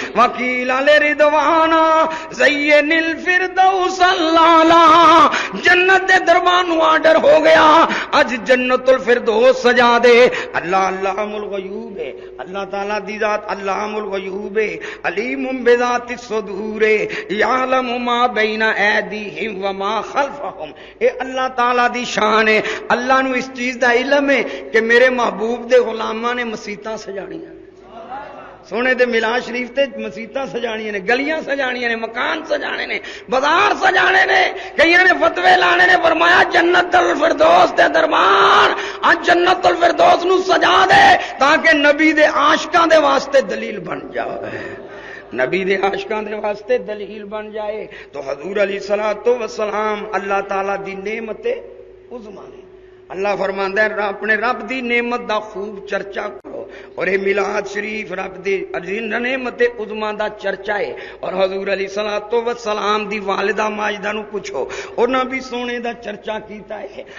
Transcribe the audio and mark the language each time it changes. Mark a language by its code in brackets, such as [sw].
[pa] وکیل علی رضوانا زین الفردوس اللہ, جنت دے دربان آرڈر ہو گیا اج جنت الفردوس سجا دے. اللہ علام الغیوب ہے, اللہ تعالیٰ دی ذات علام الغیوب ہے, علیم بذات الصدور, [ar] یعلم ما بین ایدیہم وما خلفہم. [pa] اے اللہ تعالیٰ دی شان ہے. اللہ نو اس چیز دا علم ہے کہ میرے محبوب دے غلاماں نے مسیتاں سجانیاں, سونے دے میلاد شریف تے مسیتاں سجانیاں نے, گلیاں سجانیاں نے, مکان سجانے نے, بازار سجانے نے, کئیاں نے فتوے لانے نے. فرمایا جنت الفردوس دے دربان اج جنت الفردوس نو سجا دے تاکہ نبی دے عاشقاں دے واسطے دلیل بن جائے, نبی دے عاشقاں دے واسطے دلیل بن جائے. تو حضور علیہ الصلوۃ والسلام اللہ تعالیٰ دی نعمت عظما نے. اللہ فرماندا ہے اپنے رب دی نعمت دا خوب چرچا کرو, اور یہ میلاد شریف رب دی نعمت عظما دا چرچا ہے. اور حضور علیہ الصلوۃ والسلام دی والدہ ماجدہ نو پوچھو انہاں بھی سونے دا چرچا کیتا ہے.